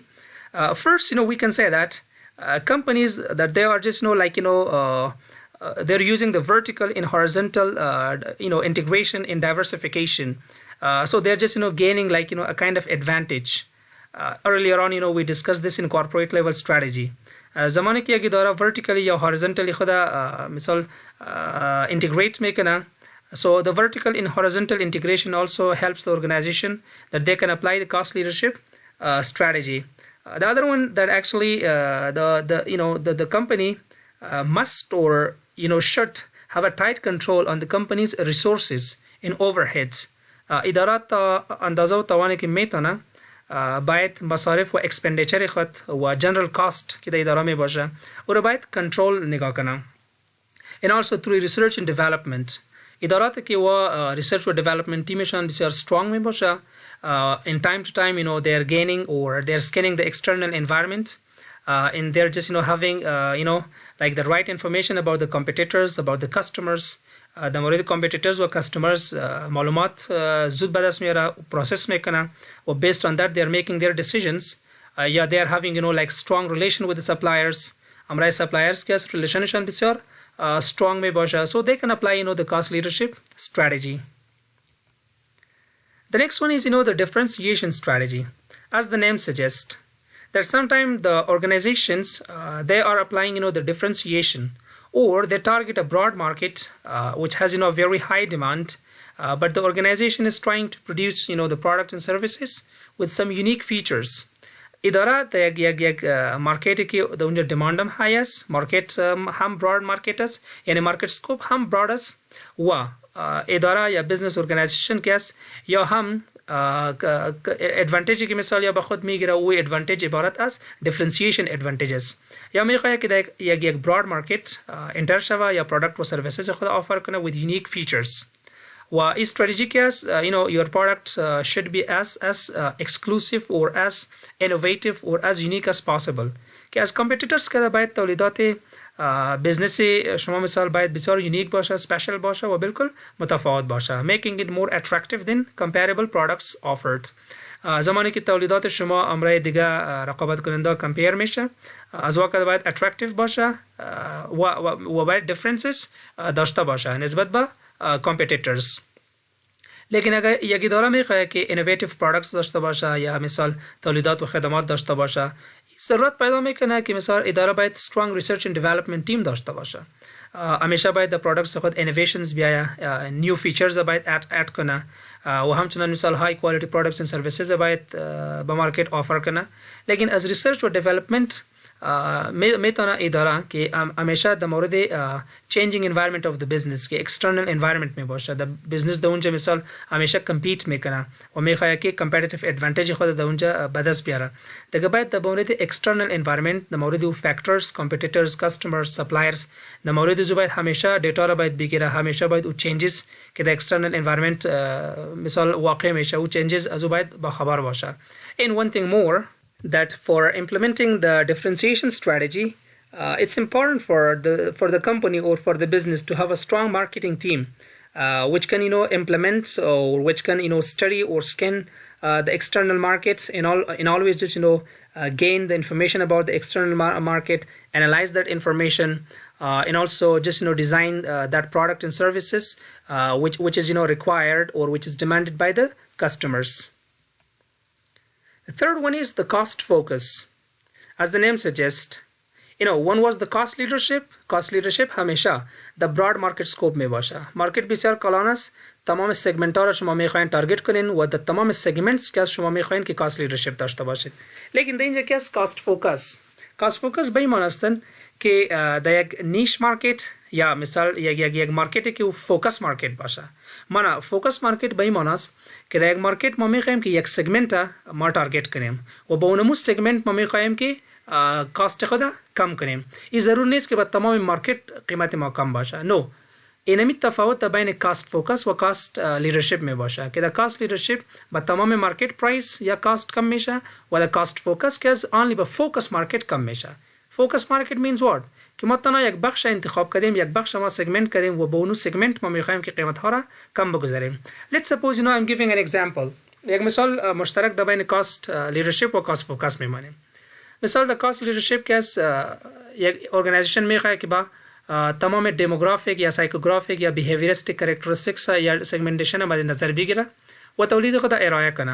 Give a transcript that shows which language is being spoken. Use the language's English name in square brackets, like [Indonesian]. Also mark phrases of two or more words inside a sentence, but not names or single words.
[English] First, we can say that companies that they are just they're using the vertical and horizontal integration and diversification. So they're just gaining a kind of advantage. Earlier on we discussed this in corporate level strategy. [Persian] زمانی که یک اداره vertically یا horizontally خود مثال integrate میکنه. [English] So the vertical and horizontal integration also helps the organization that they can apply the cost leadership strategy. The other one that actually the company must or should have a tight control on the company's resources and overheads. [Persian] ادارات اندازه و توانی که میتونه باید مصارف و expenditure خود و [English] general cost [Persian] که در اداره می باشه او رو باید control نگاه کنه. [English] And also through research and development. [Persian] ادارات که و research و development تیمشان بسیار strong می باشه. [English] In time to time, they're gaining or they're scanning the external environment, and they're just, having, like the right information about the competitors, about the customers. The more the competitors or customers, [Persian] معلومات زود به دست میاره، process میکنه، و [English] based on that they're making their decisions. Yeah, they're having, like strong relation with the suppliers. [Persian] امرای suppliers که relationshان بسیار strong می باشه. [English] So they can apply, the cost leadership strategy. The next one is, the differentiation strategy. As the name suggests, that sometimes the organizations, they are applying, the differentiation, or they target a broad market, which has, very high demand, but the organization is trying to produce, the product and services with some unique features. [Persian] اداره یک مارکتی که در اونجا demand هم high است، مارکت هم [English] broad market [Persian] است، یعنی [English] market scope [Persian] هم broad است، و اداره یا [English] business organization [Persian] که است یا هم ادوانتیجی که مثال یا به خود میگیره و ادوانتیج عبارت از [English] differentiation advantages. [Persian] یا میخواد که یک [English] broad market [Persian] انتر شوه یا پروداکت و سرویسز خود آفر کنه [English] with unique features. [Persian] و این استراتژی که است [English] your products should be as exclusive or as innovative or as unique as possible. [Persian] که از competitors که باید تولیدات بزنس شما مثال باید بسیار یونیک باشه، سپیشل باشه و بالکل متفاوت باشه. [English] Making it more attractive than comparable products offered. [Persian] زمانی که تولیدات شما امرای دیگه رقابت کننده کمپیر میشه، از وقت باید attractive باشه و باید differences داشته باشه نسبت به competitors. لیکن اگر یک اداره میخواد که [English] innovative products [Persian] داشته باشه یا مثال تولیدات و خدمات داشته باشه، ضرورت پیدا میکنه که مثلا اداره باید [English] strong research and development team [Persian] داشته باشه. همیشه باید [English] the products [Persian] خود innovations بیایه، [English] new features [Persian] باید add کنه، و همچنان مثال [English] high quality products and services [Persian] باید به مارکت آفر کنه. لیکن از research و development میتونه اداره که همیشه در مورد [English] changing environment of the business [Persian] که [English] external environment [Persian] می باشه، در business در اونجا مثال همیشه compete میکنه و میخواد که [English] competitive advantage [Persian] خود در اونجا به دست بیاره. دیگه باید در مورد [English] external environment [Persian] در مورد [English] factors، competitors، customers، suppliers [Persian] در مورد زو باید همیشه دیتا را باید بگیره، همیشه باید او changes که در [English] external environment [Persian] مثال واقع میشه او changes از او باید با خبر باشه. [English] And one thing more, that for implementing the differentiation strategy, it's important for the company or for the business to have a strong marketing team, which can implement or which can study or scan the external markets and always just gain the information about the external market, analyze that information, and also just design that product and services which is required or which is demanded by the customers. The third one is the cost focus. As the name suggests, one was the cost leadership. Cost leadership همیشه the broad market scope [Persian] می باشه. مارکت بسیار کلان است. تمام سگمنت ها را شما میخواین تارگت کنین و در تمام سگمنتس که شما میخواین که [English] cost leadership [Persian] داشته باشید. لیکن در اینجا که است [English] cost focus. Cost focus [Persian] به این معنی است که در یک [English] niche market [Persian] یا مثال یک مارکتی که [English] focus market [Persian] باشه. مانا [English] focus market [Persian] به این معنی است که در یک مارکت ما میخوایم که یک سگمنت ما تارگت کنیم و با اونمون سگمنت ما میخوایم که کاست خود کم کنیم. این ضرور نیست که با تمام مارکت قیمت ما کم باشه. نو. اینمی تفاوت بین [English] cost focus [Persian] و [English] cost leadership [Persian] می باشه که در [English] cost leadership [Persian] با تمام [English] market price [Persian] یا کاست کم میشه و در [English] cost focus [Persian] که از only با [English] focus market [Persian] کم میشه. [English] focus market means what؟ [Persian] که ما تنها یک بخش انتخاب کردیم، یک بخش ما سگمنت کردیم و با اون سگمنت ما میخوایم که قیمت ها را کم بگذاریم. [English] Let's suppose I'm giving an example. [Persian] یک مثال مشترک در بین [English] cost leadership [Persian] و [English] cost focus [Persian] میمانیم. مثال در [English] cost leadership [Persian] که از یک ارگانیزیشن میخواد که با تمام دموگرافیک یا سایکوگرافیک یا [English] behavioristic characteristics [Persian] یا سگمنتیشن مد نظر بگیره و تولید خود ارائه کنه.